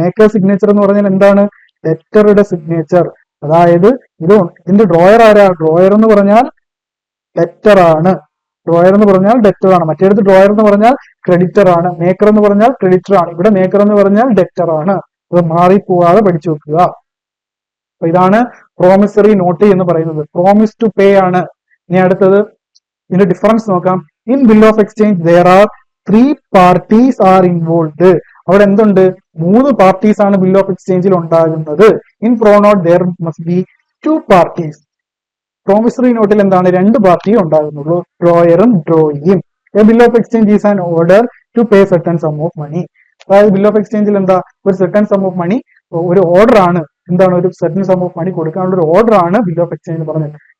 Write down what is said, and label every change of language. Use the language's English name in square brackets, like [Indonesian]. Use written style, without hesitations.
[Malayalam] Maker signature എന്ന് പറഞ്ഞാൽ എന്താണ്, ലെറ്ററുടെ സിഗ്നേച്ചർ. അതായത് ഇതിന്റെ ഡ്രോയർ ആരാ, ഡ്രോയർ എന്ന് പറഞ്ഞാൽ ഡെറ്റർ ആണ്, ഡ്രോയർ എന്ന് പറഞ്ഞാൽ ഡെറ്റർ ആണ്. മറ്റേടത്ത് ഡ്രോയർ എന്ന് പറഞ്ഞാൽ ക്രെഡിറ്റർ ആണ്, മേക്കർ എന്ന് പറഞ്ഞാൽ ക്രെഡിറ്റർ ആണ്. ഇവിടെ മേക്കർ എന്ന് പറഞ്ഞാൽ ഡെറ്റർ ആണ്. അത് മാറിപ്പോവാതെ പഠിച്ചു വെക്കുക. അപ്പൊ ഇതാണ് പ്രോമിസറി നോട്ട് എന്ന് പറയുന്നത്. പ്രോമിസ് ടു പേ ആണ്. ഇനി അടുത്തത് ഇതിന്റെ ഡിഫറൻസ് നോക്കാം. [English] In bill of exchange there are 3 parties are involved. [Malayalam] അവിടെ എന്തുണ്ട്, 3 പാർട്ടീസ് ആണ് ബിൽ ഓഫ് എക്സ്ചേഞ്ചിൽ ഉണ്ടാകുന്നത്. [English] In pronote there must be 2 parties. [Malayalam] Promissory നോട്ടിൽ എന്താണ്, 2 party ഉണ്ടാകുന്നുള്ളൂ, ഡ്രോയറും ഡ്രോയിയും. [English] A bill of exchange is an order to pay certain sum of money. [Malayalam] അതായത് bill of എക്സ്ചേഞ്ചിൽ എന്താ, ഒരു സർട്ടൻ സം ഓഫ് മണി, ഒരു ഓർഡർ ആണ്. എന്താണ്, ഒരു സർട്ടൻ സം ഓഫ് മണി കൊടുക്കാനുള്ള ഒരു ഓർഡർ ആണ് ബിൽ ഓഫ് എക്സ്ചേഞ്ച് പറഞ്ഞത്.